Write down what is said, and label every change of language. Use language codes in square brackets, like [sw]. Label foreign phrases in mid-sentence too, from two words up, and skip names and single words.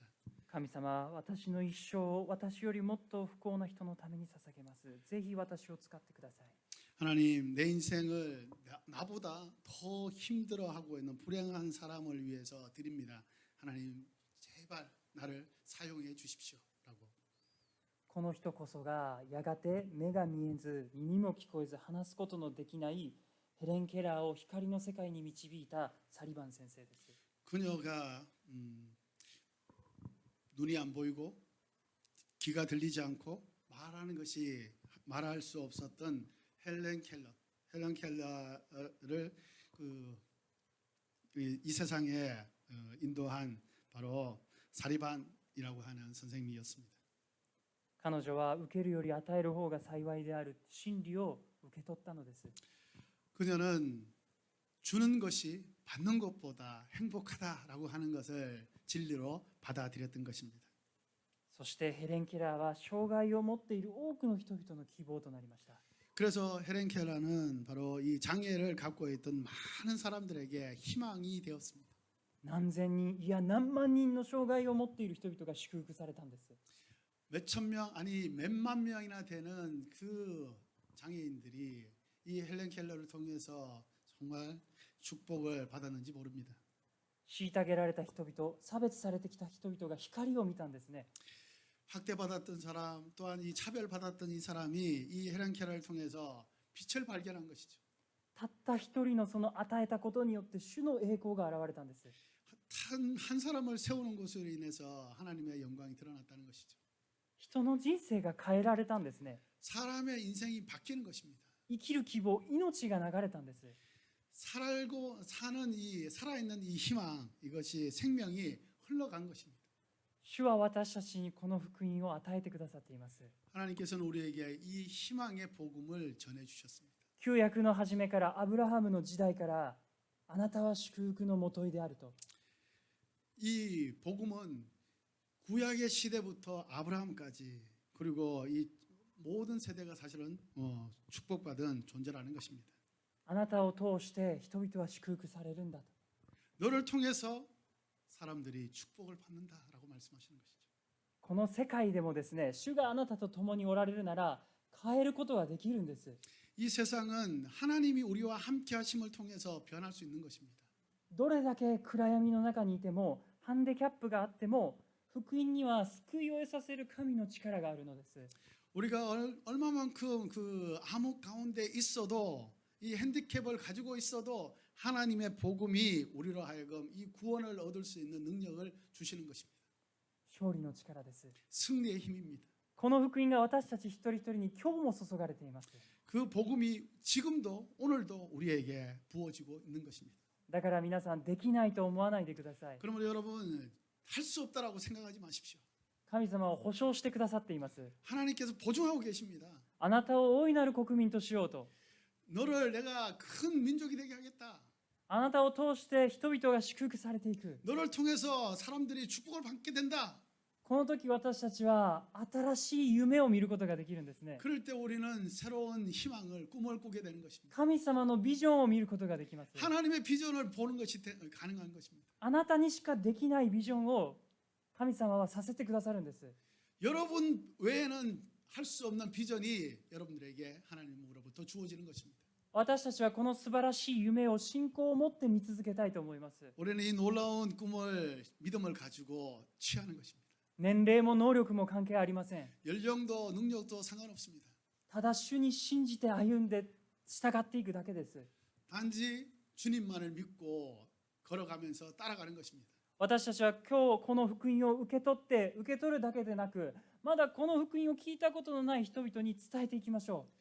[ja] 神様、私の一生を私よりもっと不幸な人のために捧げます。ぜひ私を使ってください。 [ko] 하나님, 내 인생을 나보다 더 힘들어하고 있는 불행한 사람을 위해서 드립니다. 하나님, 제발 나를 사용해 주십시오라고. [ja] この人こそがやがて目が見えず耳も聞こえず話すことのできないヘレン・ケラーを光の世界に導いたサリバン先生です。 [ko] 그녀가 눈이 안 보이고 귀가 들리지 않고 말할 수 없었던 헬렌 켈러를 이 세상에 인도한 바로 사리반이라고 하는 선생님이었습니다. [ja] 彼女は受けるより与える方が幸いである真理を受け取ったのです。 [ko] 그녀는 주는 것이 받는 것보다 행복하다라고 하는 것을 진리로 받아들였던 것입니다. [ja] そしてヘレン・ケラーは障害を持っている多くの人々の希望となりました。 [ko] 그래서 헤렌 켈러는 바로 이 장애를 갖고 있던 많은 사람들에게 희망이 되었습니다. [ja] 何千人いや何万人の障害を持っている人々が祝福されたんです。 [ko] 몇천 명 아니 몇만 명이나 되는 그 장애인들이 이 헬렌 켈러를 통해서 정말 축복을 받았는지 모릅니다. [ja] 虐げられた人々、差別されてきた人々が光を見たんですね。 [ko] 학대받았던 사람 또한 이 차별받았던 이 사람이 이 헬렌 켈러를 통해서 빛을 발견한 것이죠. [ja] たった一人のその与えたことによって主の栄光が現れたんです。 [ko] 한 사람을 세우는 것으로 인해서 하나님의 영광이 드러났다는 것이죠. [ja] 人の人生が変えられたんですね。 [ko] 사람의 인생이 바뀌는 것입니다. [ja] 生きる希望、命が流れたんです。 [ko] 살고 사는 이 살아있는 이 희망 이것이 생명이 흘러간 것입니다. [ja] 主は私たちにこの福音を与えてくださっています。 [ko] 하나님께서는 우리에게 이 희망의 복음을 전해 주셨습니다. [ja] 旧約の初めからアブラハムの時代からあなたは祝福のもといであると。 [ko] 이 복음은 구약의 시대부터 아브라함까지 그리고 이 모든 세대가 사실은 축복받은 존재라는 것입니다. [ja] あなたを通して人々は祝福されるんだと。 [ko] 너를 통해서 사람들이 축복을 받는다라고 말씀하시는 것이죠. [ja] この世界でもですね、主があなたと共におられるなら変えることができるんです。 [ko] 이 세상은 하나님이 우리와 함께 하심을 통해서 변할 수 있는 것입니다. [ja] どれだけ暗闇の中にいてもハンデキャップがあっても福音には救いを得させる神の力があるのです。 [ko] 우리가 얼마만큼 그 암흑 가운데 있어도 이 핸디캡을 가지고 있어도 하나님의 복음이 우리로 하여금 이 구원을 얻을 수 있는 능력을 주시는 것입니다. [ja] 勝利の力です。 [ko] 승리의 힘입니다. [ja] この福音が私たち一人一人に今日も注がれています。 [ko] 그 복음이 지금도 오늘도 우리에게 부어지고 있는 것입니다. [ja] だから皆さんできないと思わないでください。 [ko] 그러므로 여러분 할 수 없다라고 생각하지 마십시오. [ja] 神様は保証してくださっています。 [ko] 하나님께서 보증하고 계십니다. [ja] あなたを大いなる国民としようと。 [ko] 너를 내가 큰 민족이 되게 하겠다. [ja] あなたを通して人々が祝福されていく。 [ko] 너를 통해서 사람들이 축복을 받게 된다. [ja] この時私たちは新しい夢を見ることができるんですね。 [ko] 그럴 때 우리는 새로운 희망을 꿈을 꾸게 되는 것입니다. [ja] 神様のビジョンを見ることができます。 [ko] 하나님의 비전을 보는 것이 가능한 것입니다. [ja] あなたにしかできないビジョンを神様はさせてくださるんです。 [ko] 여러분 외에는 할 수 없는 비전이 여러분들에게 하나님으로부터 주어지는 것입니다. [ja] 私たちはこの素晴らしい夢を信仰を持って見続けたいと思います。 [ko] 우리는 이 놀라운 꿈을 믿음을 가지고 취하는 것입니다. [ja] 年齢も能力も関係ありません。 [ko] 연령도 능력도 상관없습니다. [ja] ただ主に信じて歩んで従っていくだけです。 [ko] 단지 주님만을 믿고 걸어가면서 따라가는 것입니다. [ja] 私たちは今日この福音を受け取るだけでなく、まだこの福音を聞いたことのない人々に伝えていきましょう。